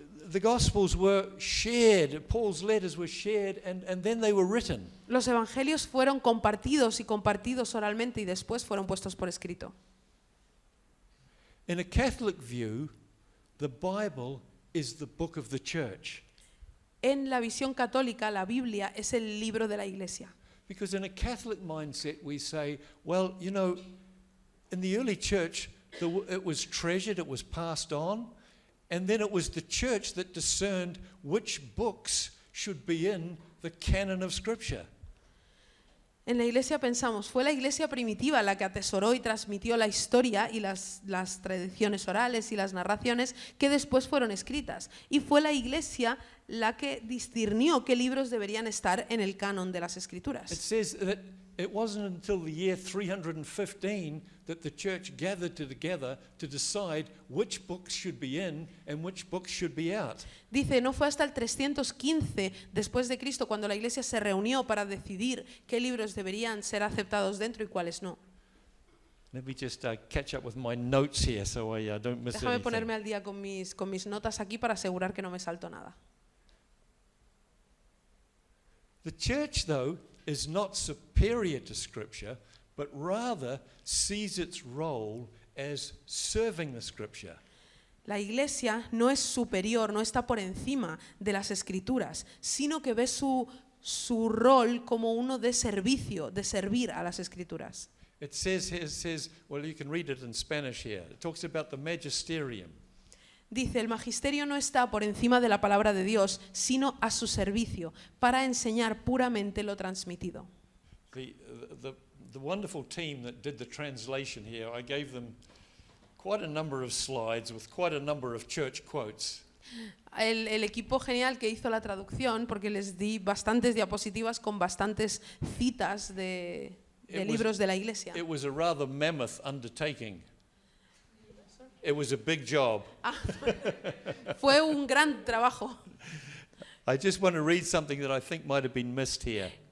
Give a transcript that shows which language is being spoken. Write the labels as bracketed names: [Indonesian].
[English] The Gospels were shared, Paul's letters were shared, and then they were written. [Spanish] Los evangelios fueron compartidos y compartidos oralmente y después fueron puestos por escrito. [English] In a Catholic view, the Bible is the book of the church. [Spanish] En la visión católica, la Biblia es el libro de la Iglesia. [English] Because in a Catholic mindset, we say, well, you know, in the early church, it was treasured, it was passed on, and then it was the church that discerned which books should be in the canon of Scripture. [Spanish] En la Iglesia pensamos, fue la Iglesia primitiva la que atesoró y transmitió la historia y las tradiciones orales y las narraciones que después fueron escritas. Y fue la Iglesia la que discernió qué libros deberían estar en el canon de las [English] It [Spanish] Escrituras. [English] says that it wasn't until the year 315 that the church gathered together to decide which books should be in and which books should be out. [Spanish] Dice, no fue hasta el 315 después de Cristo cuando la Iglesia se reunió para decidir qué libros deberían ser aceptados dentro y cuáles no. [English] Let me just catch up with my notes here so I don't miss [Spanish] Déjame [English] anything. [Spanish] ponerme al día con mis notas aquí para asegurar que no me salto nada. [English] The church, though, is not superior to Scripture, but rather sees its role as serving the Scripture. [Spanish] La Iglesia no es superior, no está por encima de las Escrituras, sino que ve su rol como uno de servicio, de servir a las Escrituras. [English] It says, well, you can read it in Spanish here. It talks about the magisterium. [Spanish] Dice, el magisterio no está por encima de la palabra de Dios, sino a su servicio, para enseñar puramente lo transmitido. [English] The wonderful team that did the translation here, I gave them quite a number of slides with quite a number of church quotes. [Spanish] El equipo genial que hizo la traducción, porque les di bastantes diapositivas con bastantes citas de libros de la Iglesia. [English] It was a rather mammoth undertaking. It was a big job. [Spanish] Fue un gran trabajo. [English] I just want to read something that I think might have been missed here.